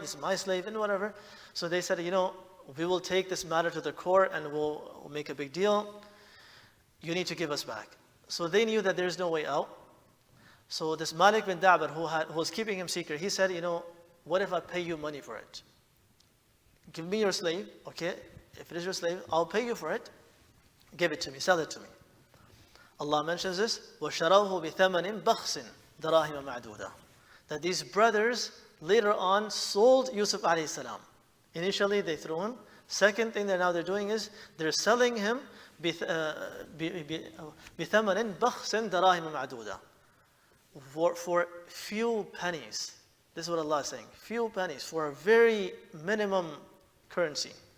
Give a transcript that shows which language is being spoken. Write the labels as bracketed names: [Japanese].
[English] This is my slave, and whatever. So they said, we will take this matter to the court and we'll make a big deal. You need to give us back. So they knew that there's no way out. So this Malik bin Da'bar, who was keeping him secret, he said, what if I pay you money for it? Give me your slave, okay? If it is your slave, I'll pay you for it. Give it to me, sell it to me. Allah mentions this, [Arabic] وَشَرَوْهُ بِثَمَنٍ بَخْسٍ دَرَاهِمَ مَعْدُودًا. [English] That these brothers later on sold Yusuf alayhi salam. Initially they threw him. Second thing that now they're doing is they're selling him [Arabic] بِثَمَنٍ بَخْسٍ دَرَاهِمَ مَعْدُودًا. [English] For few pennies. This is what Allah is saying. Few pennies for a very minimum currency.